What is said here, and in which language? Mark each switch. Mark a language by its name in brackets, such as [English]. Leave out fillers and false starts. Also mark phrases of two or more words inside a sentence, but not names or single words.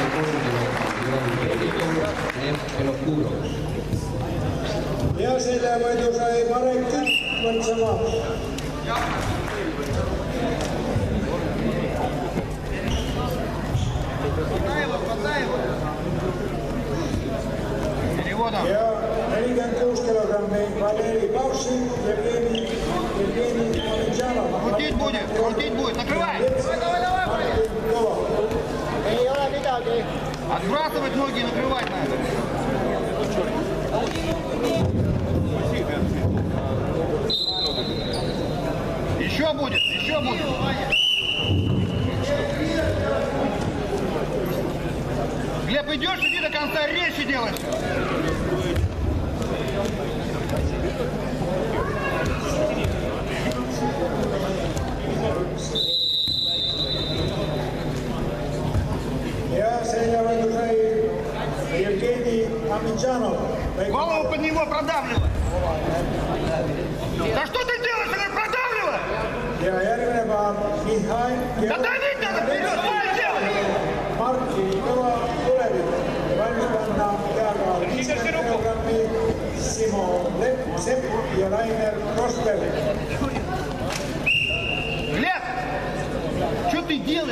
[Estonian] Ja selle võidu sai Marek Kütt Põltsamaa. Ja 46 kilogrammi Valeri Pavshin, Евгений Аминджанов. [Russian] Крутить будет, накрывай! [Estonian] Ei ole midagi. [Russian] Отбрасывать ноги и накрывать надо. Еще будет. Глеб, идешь, иди до конца, резче делаешь. [Estonian] Ja selle võidu sai Евгений Аминджанов. [Russian] Голову под него продавливай. Да что ты делаешь, продавливай? [Estonian] Ja järgmine päev Mihhail. [Russian] Да давить надо, вперед, что ты делаешь? [Estonian] Marki kõva tulevik. Valmis panna peaga 50 kilogrammi Simo Sepp ja Rainer Rosberg. [Russian] Глеб, что ты делаешь?